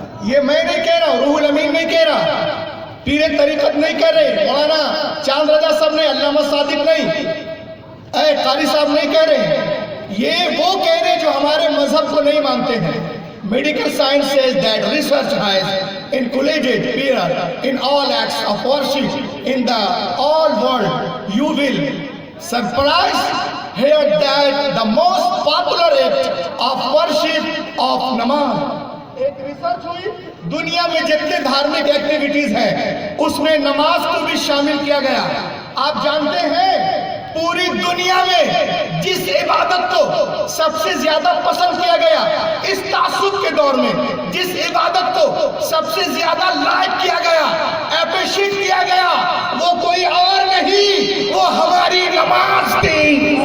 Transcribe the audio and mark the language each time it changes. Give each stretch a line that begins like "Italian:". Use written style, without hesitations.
Urdu: یہ میں نہیں کہہ رہا, روح الامین نہیں کہہ رہا, پیر طریقت نہیں کہہ رہے, مولانا چاند رضا صاحب نہیں, علامہ صادق نہیں, قاری صاحب نہیں کہہ رہے. یہ وہ کہہ رہے جو ہمارے مذہب کو نہیں مانتے ہیں.
English: Medical science says that research has included prayer in all acts of worship in the all world. You will surprise hear that the most popular act of worship of namaz.
Urdu: ایک ریسرچ ہوئی دنیا میں جتنے دھارمک activities ہیں اس میں نماز کو بھی شامل کیا گیا. آپ جانتے ہیں پوری دنیا میں جس عبادت کو سب سے زیادہ پسند کیا گیا اس تعصب کے دور میں, جس عبادت کو سب سے زیادہ لائک کیا گیا, اپریشیٹ کیا گیا, وہ کوئی اور نہیں, وہ ہماری نماز تھی.